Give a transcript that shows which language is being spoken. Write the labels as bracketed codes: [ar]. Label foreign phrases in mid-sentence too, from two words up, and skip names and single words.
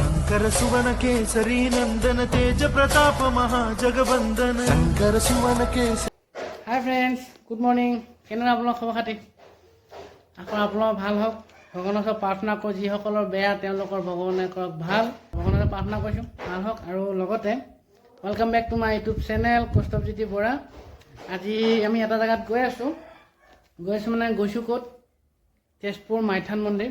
[awa] शंकर सुवन केसरी नंदन तेज प्रताप महाजगवंदन शंकर सुवन केसरी। [en] Hi friends, good morning. [as] কেনে আপলোক খবৰ খাতী আকো আপলোক ভাল হোক ভগৱানক প্ৰাৰ্থনা কৰোঁ। যিসকলৰ বেয়া তেওঁলোকৰ ভগৱানে কৰক ভাল। ভগৱানক প্ৰাৰ্থনা কৰিছোঁ ভাল হোক। আৰু লগতে [en] welcome back to my YouTube channel [as] কৌস্তভজ্যোতি বৰা। আজি আমি এটা জায়গাত গৈ আছোঁ মানে গৈছোঁ ক'ত? তেজপুৰ মাইথান মন্দিৰ।